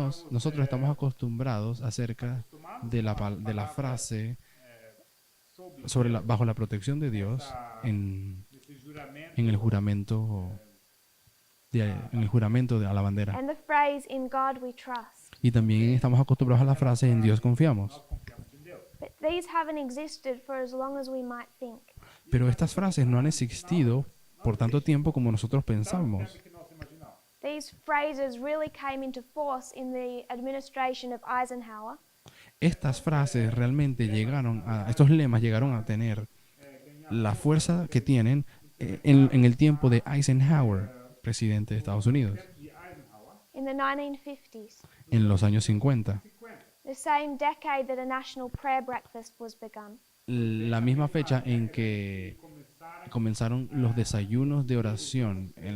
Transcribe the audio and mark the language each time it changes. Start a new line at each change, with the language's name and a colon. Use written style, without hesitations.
Spanish: Nosotros estamos acostumbrados acerca de la frase bajo la protección de Dios en el juramento a la bandera.
English: And the phrase, in God we trust.
Spanish: Y también estamos acostumbrados a la frase en Dios confiamos.
English: But these haven't existed for as long as we might think.
Spanish: Pero estas frases no han existido por tanto tiempo como nosotros pensamos.
English: These phrases really came into force in the administration of Eisenhower.
Spanish: Estas frases realmente estos lemas llegaron a tener la fuerza que tienen en el tiempo de Eisenhower, presidente de Estados Unidos,
English: In the 1950s,
Spanish: en los años 50.
English: the same decade that a national prayer breakfast was begun.
Spanish: La misma fecha en que comenzaron los desayunos de oración.